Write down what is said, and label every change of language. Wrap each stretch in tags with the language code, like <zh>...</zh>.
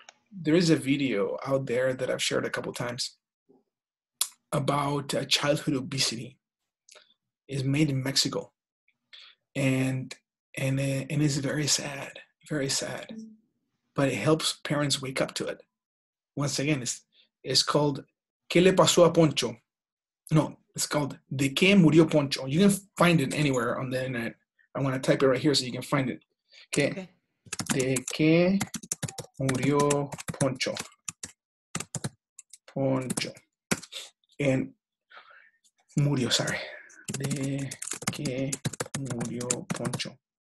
<en>There is a video out there that I've shared a couple times about childhood obesity. It's made in Mexico, and it's very sad, very sad. But it helps parents wake up to it. Once again, it's called ¿Qué le pasó a Poncho? No, it's called ¿De qué murió Poncho? You can find it anywhere on the internet. I'm going to type it right here so you can find it.</en> <es>Okay. ¿De qué murió Poncho? Poncho.</es> <en>And murió, sorry. ¿De qué murió Poncho?</en>